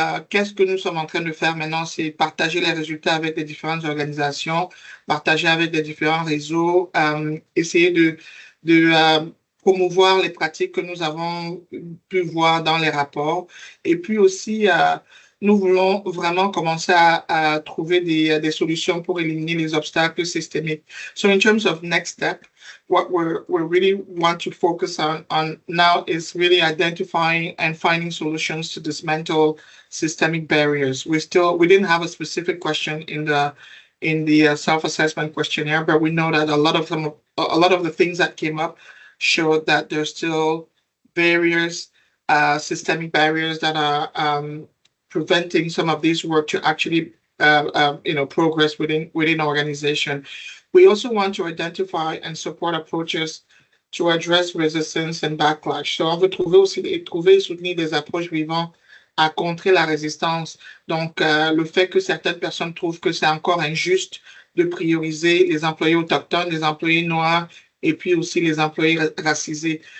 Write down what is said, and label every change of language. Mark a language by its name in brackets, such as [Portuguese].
[French] Qu'est-ce que nous sommes en train de faire maintenant? C'est partager les résultats avec les différentes organisations, partager avec les différents réseaux, essayer de promouvoir les pratiques que nous avons pu voir dans les rapports. Et puis aussi, nous voulons vraiment commencer à trouver des solutions pour éliminer les obstacles systémiques. [English] So in terms of next step, what we really want to focus on now is really identifying and finding solutions to dismantle systemic barriers. We didn't have a specific question in the self-assessment questionnaire, but we know that a lot of the things that came up showed that there's still barriers, systemic barriers that are preventing some of this work to actually progress within organization. We also want to identify and support approaches to address resistance and backlash. [French] So, on veut trouver et soutenir des approches vivant à contrer la résistance. Donc, le fait que certaines personnes trouvent que c'est encore injuste de prioriser les employés autochtones, les employés noirs et puis aussi les employés racisés.